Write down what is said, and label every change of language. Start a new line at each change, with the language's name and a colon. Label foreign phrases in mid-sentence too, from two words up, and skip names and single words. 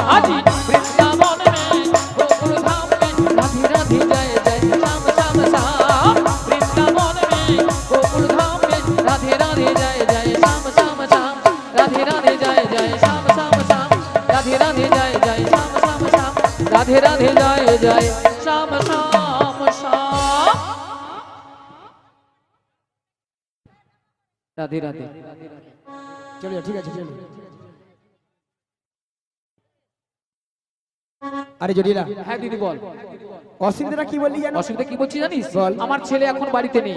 Hindi: आजी वृंदावन में गोकुल धाम में राधे राधे जय जय श्याम श्याम श्याम। वृंदावन में गोकुल धाम में राधे राधे जय जय श्याम श्याम श्याम। राधे राधे जय जय श्याम श्याम श्याम। राधे राधे जय जय श्याम श्याम श्याम। राधे राधे जय जय श्याम श्याम श्याम। राधे राधे।
Bangla: চলো ঠিক আছে চলো। আরে জটিলা হ্যাঁ দিদি বল। অসুবিধাটা কি বললি জানো? অসুবিধা কি বলছি জানিস? বল। আমার ছেলে এখন বাড়িতে নেই।